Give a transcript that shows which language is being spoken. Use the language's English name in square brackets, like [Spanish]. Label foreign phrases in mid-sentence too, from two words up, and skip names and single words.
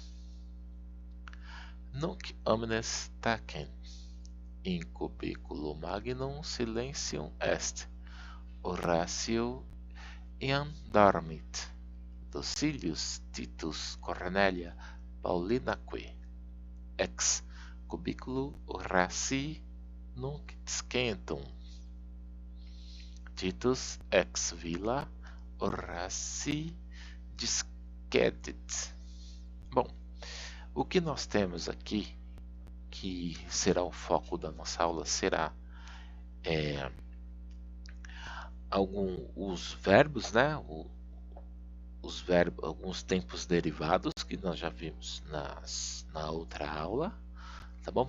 [Latin] Nunc omnes tacem, in cubiculo magnum silentium est, Horatio iam dormit, Lucilius, Titus, Cornelia, Paulinaque, ex cubiculo Horatii nunc discentum. Titus ex villa Horatii discedit. [Portuguese] Bom, o que nós temos aqui, que será o foco da nossa aula, será os verbos, né? Alguns tempos derivados que nós já vimos na outra aula, tá bom?